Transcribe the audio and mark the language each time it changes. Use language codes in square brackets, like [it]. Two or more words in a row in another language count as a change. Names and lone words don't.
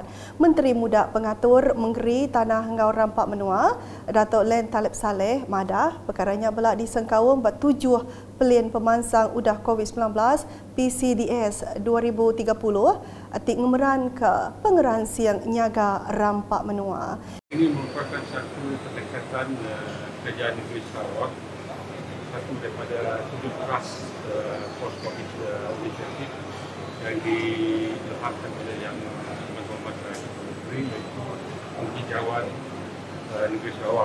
[iba] Menteri Muda Pengatur Menggeri Tanah Engau Rampak Menua, Datuk Len Talib Saleh madah perkaranya belak disengkawang 7 pelin pemansang udah COVID-19 PCDS 2030 atik ngemeran ke pengeransi yang nyaga Rampak Menua. [ms] Ini merupakan satu pendekatan kerajaan negeri Sarawak, satu daripada 7 keras [en] post-COVID initiative [ms] yang diilhamkan oleh Yang Berhormat Menteri, iaitu penghijauan negeri Sarawak.